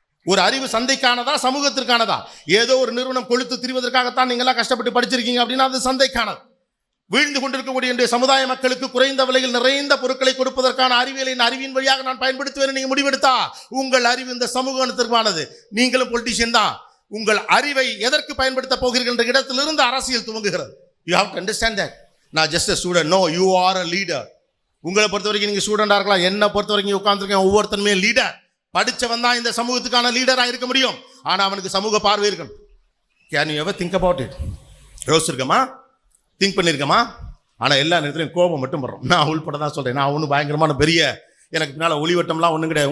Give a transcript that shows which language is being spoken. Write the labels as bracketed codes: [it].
[ta] ஒரு அறிவு சந்தைக்கானதா சமூகத்திற்கானதா? ஏதோ ஒரு நிறுவனம் கொளுத்து திரிவதற்காகத்தான் நீங்க எல்லாம் கஷ்டப்பட்டு படிச்சிருக்கீங்க அப்படின்னா அது சந்தைக்கானது. வீழ்ந்து கொண்டிருக்கக்கூடிய சமுதாய மக்களுக்கு குறைந்த விலையில் நிறைந்த பொருட்களை கொடுப்பதற்கான அறிவின் வழியாக நான் பயன்படுத்துவேன் நீங்க முடிவெடுத்தா உங்கள் அறிவு இந்த சமூகத்திற்கானது. நீங்களும் பொலிட்டிஷியன் தான். உங்கள் அறிவை எதற்கு பயன்படுத்த போகிறீர்கள் என்ற இடத்திலிருந்து அரசியல் துவங்குகிறது. [en] You have to understand that. [ta] நான் [en] Just a student, no, you are a leader. [ta] உங்களை பொறுத்த வரைக்கும் நீங்க ஸ்டூடெண்டா இருக்கலாம், என்ன பொறுத்த வரைக்கும் உட்கார்ந்துருக்கேன் ஒவ்வொருத்தருமே லீடர். படிச்சவன் தான் இந்த சமூகத்துக்கான லீடரா இருக்க முடியும். ஆனா அவனுக்கு சமூக பார்வை இருக்கணும். [en] Can you ever think about it? [ta] யோசிச்சிருக்கமா? Think பண்ணியிருக்கமா? ஆனால் எல்லா நேரத்துலையும் கோபம் மட்டும் படுறோம். நான் உள்பட தான் சொல்கிறேன். நான் ஒன்றும் பயங்கரமான பெரிய எனக்கு பின்னால் ஒளிவட்டம்லாம் ஒன்றும் கிடையாது.